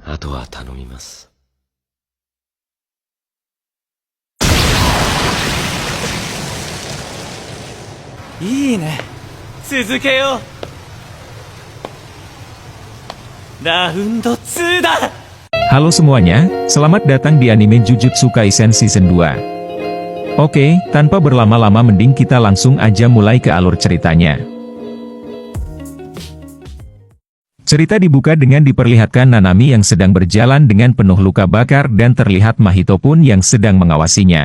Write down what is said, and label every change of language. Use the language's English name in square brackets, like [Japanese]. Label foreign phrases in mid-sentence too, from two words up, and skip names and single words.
[Japanese] あとは頼みます。いいね。続けよう。ラウンド2だ。 [Indonesian] Halo semuanya, selamat datang di anime Jujutsu Kaisen Season 2. Oke, tanpa berlama-lama mending kita langsung aja mulai ke alur ceritanya. Cerita dibuka dengan diperlihatkan Nanami yang sedang berjalan dengan penuh luka bakar dan terlihat Mahito pun yang sedang mengawasinya.